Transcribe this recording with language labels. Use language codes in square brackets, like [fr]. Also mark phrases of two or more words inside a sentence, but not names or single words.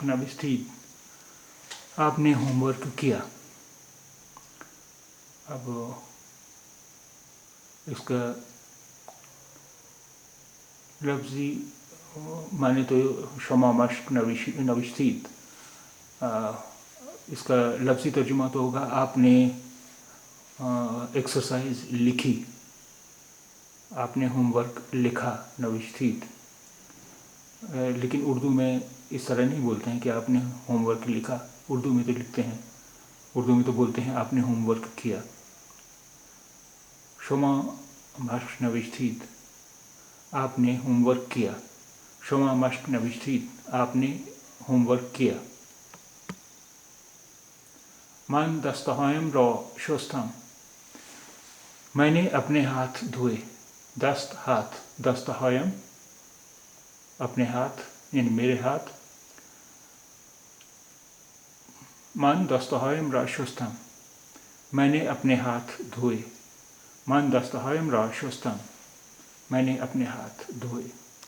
[fa] نوشتید، [ur] آپ نے ہوم ورک کیا. اب اس کا لفظی معنی تو [fa] شما مشق نوشتید، [ur] اس کا لفظی ترجمہ تو ہوگا آپ نے ایکسرسائز لکھی، آپ نے ہوم ورک لکھا، نوشتید. لیکن اردو میں اس طرح نہیں بولتے ہیں کہ آپ نے ہوم ورک لکھا. اردو میں تو لکھتے ہیں، اردو میں تو بولتے ہیں آپ نے ہوم ورک کیا. [fa] شما مشق نوشتید، [ur] آپ نے ہوم ورک کیا. [fa] شما مشق نوشتید، [ur] آپ نے ہوم ورک کیا. [fa] من دستهایم را شستم، [ur] میں نے اپنے ہاتھ دھوئے. دست ہاتھ، دستهایم اپنے ہاتھ یعنی میرے ہاتھ. [fa] من دستهایم را شستم، [ur] میں نے اپنے ہاتھ دھوئے. [fa] من دستهایم را شستم، [ur] میں نے اپنے ہاتھ دھوئے.